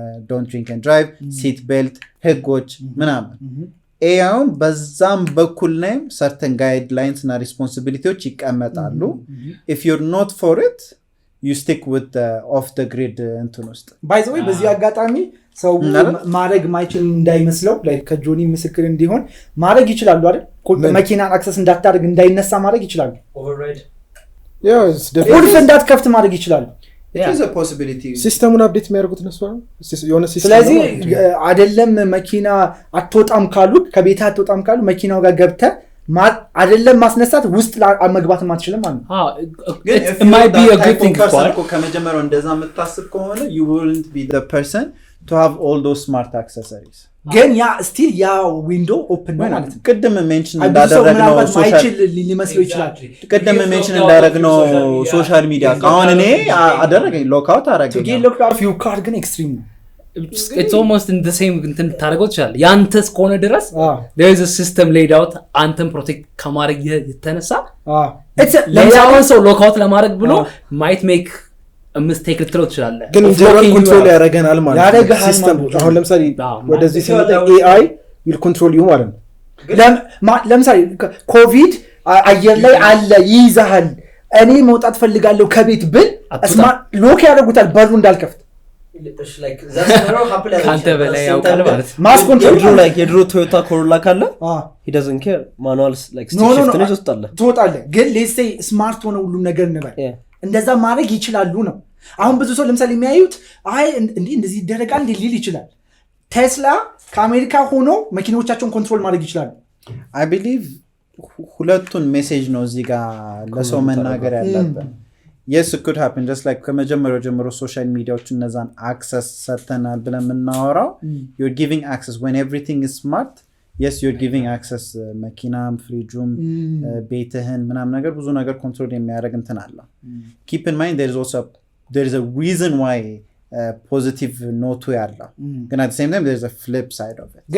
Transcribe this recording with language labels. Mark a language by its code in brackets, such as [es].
[en] don't drink and drive seat belt [am] ህጎች ምናምን ኤአውን በዛም በኩል ላይ [en] certain guidelines እና responsibilities [am] ይቀመጣሉ [en] if you're not for it you stick with the off the grid እንትን ውስጥ by the way [am] በዚህ አጋጣሚ ሰው ማድረግ ማይችል እንዳይመስለው like ከጆኒ ምስክር እንዲሆን ማድረግ ይችላሉ አይደል መኪናን አክሰስ እንዳታደርግ እንዳይነሳ ማድረግ ይችላሉ [en] override yes [am] ቁልፍ እንዳትከፍት ማድረግ ይችላሉ [en] it is a possibility [am] ሲስተሙን አፕዴት የሚያደርጉት ነው የሆነ ሲስተም ስለዚህ አይደለም መኪና አትወጣም ካሉ ከቤት አትወጣም ካሉ መኪናው ጋር ገብተህ አይደለም ማስነሳት ውስጥ መግባት ማትችልም ማለት [en] it might be a good thing [am] ከመጀመሪያው እንደዛ መታሰብ ከሆነ [en] you wouldn't be the person to have all those smart accessories [am] ግን ያ ስቲል ያ ዊንዶው ኦፕን ነው ማለት ነው ቅድም ሜንሽን እንዳደረግነው ማይችል ሊመስለው ይችላል ቅድም ሜንሽን እንዳደረግነው ሶሻል ሚዲያ አሁን እኔ አደረገኝ ሎክአውት አደረገኝ [en] to get locked off your car [am] ግን ኤክስትሪም ነው [en] it's almost in the same [am] እንትን ታረጋው ይችላል ያንተስ ከሆነ ድረስ [en] there is a system laid out [am] አንተን ፕሮቴክት ከማድረግ የተነሳ ለምሳሌ ሰው ሎክአውት ለማድረግ ብሎ might make ሚስቴክ ልትለው ትችላለህ ግን ኢንተርናል ኮንትሮል ያደርገናል ማለት ነው ሲስተም አሁን ለምሳሌ ወደዚህ ሲመጣ [en] AI will control you [am] ማለት ነው ለምሳሌ ኮቪድ አየር ላይ አለ ይይዛል እኔ መውጣት ፈልጋለሁ ከቤት ብል ሎክ ያደርጉታል በሩ እንዳልከፍት ካንተ በላይ ያውቃል ማለት ማስ ኮንትሮል [en] like የድሮ ቶዮታ ኮሮላ ካለ he doesn't care manual like stick shift ነው [am] ትወጣለህ ግን let's say ስማርት ሆነ ሁሉም ነገር እንበል እንደዛ ማድረግ ይችላሉ ነው አሁን ብዙ ሰው ለምሳሌ የሚያዩት አይ እንደዚህ ይደረጋል እንዴ ሊል ይችላል ቴስላ ከአሜሪካ ሆኖ መኪኖቻቸውን ኮንትሮል ማድረግ ይችላል [en] I believe [am] ሁለቱን ሜሴጅ ነው እዚህ ጋር ለሰው መናገር ያለበት [en] yes it could happen just like [am] ከመጀመሪያው ጀምሮ ሶሻል ሚዲያዎች እነዛን access ሰተናል ብለን የምናወራው [en] you're giving access when everything is smart yes you're giving access [am] መኪናም ፍሪጁም ቤትህን ምናምን ነገር ብዙ ነገር ኮንትሮል የሚያደርግ እንትን አለ [en] keep in mind there is a reason why positive note ያለው ግን at the same time there is a flip side of it